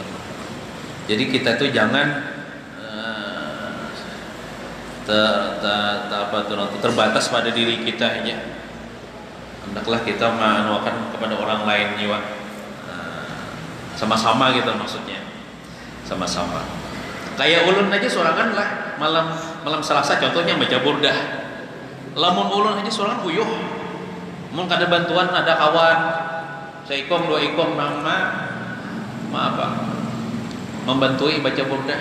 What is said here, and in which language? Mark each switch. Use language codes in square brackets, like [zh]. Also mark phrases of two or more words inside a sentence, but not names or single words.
[id] Jadi kita tuh jangan terbatas pada diri kita aja. Hendaklah kita menuakan kepada orang lain juga. Sama-sama gitu maksudnya. Sama-sama. [bjn] Kayak ulun aja sorangan lah malam Selasa contohnya baca burdah. Lamun ulun aja sorangan uyuh. Mun kada bantuan ada kawan, seikong dua ikong membantu baca burdah.